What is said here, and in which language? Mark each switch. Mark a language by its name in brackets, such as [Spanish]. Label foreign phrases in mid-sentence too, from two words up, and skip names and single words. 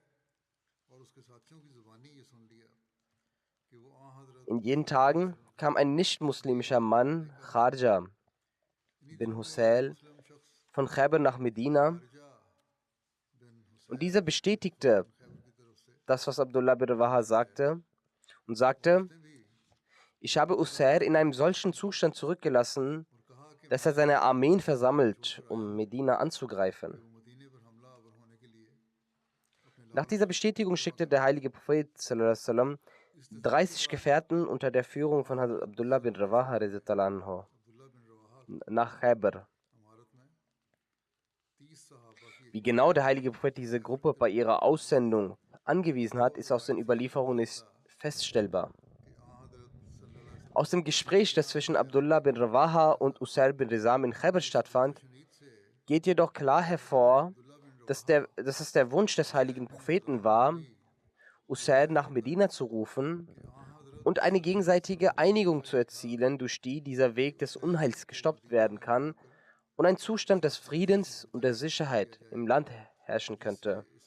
[German] In jenen Tagen kam ein nicht-muslimischer Mann, Kharja bin Husayl, von Khyber nach Medina, und dieser bestätigte das, was Abdullah bin Rawaha sagte, und sagte: Ich habe Usair in einem solchen Zustand zurückgelassen, dass er seine Armeen versammelt, um Medina anzugreifen. Nach dieser Bestätigung schickte der heilige Prophet [Arabic] صلى الله عليه وسلم [German] 30 Gefährten unter der Führung von Hazrat Abdullah bin Rawaha [Arabic] رضي الله عنه [German] nach Khaybar. Wie genau der heilige Prophet diese Gruppe bei ihrer Aussendung angewiesen hat, ist aus den Überlieferungen nicht feststellbar. Aus dem Gespräch, das zwischen Abdullah bin Rawaha und Usair bin Rizam in Khaybar stattfand, geht jedoch klar hervor, dass es der Wunsch des heiligen Propheten war, Usair nach Medina zu rufen und eine gegenseitige Einigung zu erzielen, durch die dieser Weg des Unheils gestoppt werden kann und ein Zustand des Friedens und der Sicherheit im Land herrschen könnte.